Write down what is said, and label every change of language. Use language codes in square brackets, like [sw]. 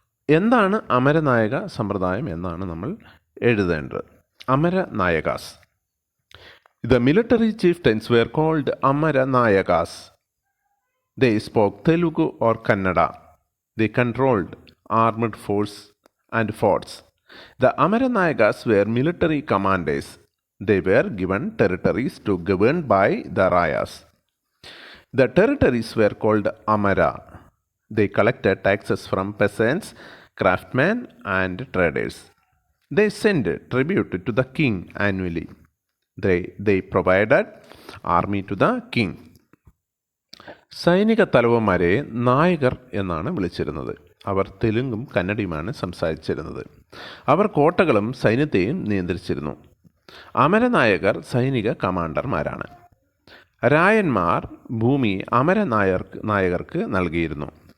[ml] എന്താണ് അമരനായക സമ്പ്രദായം എന്നാണ് നമ്മൾ എഴുതേണ്ടത്. [en] Amaranayakas. The military chieftains were called Amaranayakas. They spoke Telugu or Kannada. They controlled armed force and forts. The Amaranayakas were military commanders. They were given territories to govern by the Rayas. The territories were called Amara. They collected taxes from peasants, craftsmen, and traders. They sent tribute to the king annually. They provided army to the king. [ml] സൈനിക തലവന്മാരെ നായകർ എന്നാണ് വിളിച്ചിരുന്നത്. അവർ തെലുങ്കും കന്നഡയുമാണ് സംസാരിച്ചിരുന്നത്. അവർ കോട്ടകളും സൈന്യത്തെയും നിയന്ത്രിച്ചിരുന്നു. അമരനായകർ സൈനിക കമാൻഡർമാരാണ്. രായന്മാർ ഭൂമി നായകർക്ക് നൽകിയിരുന്നു.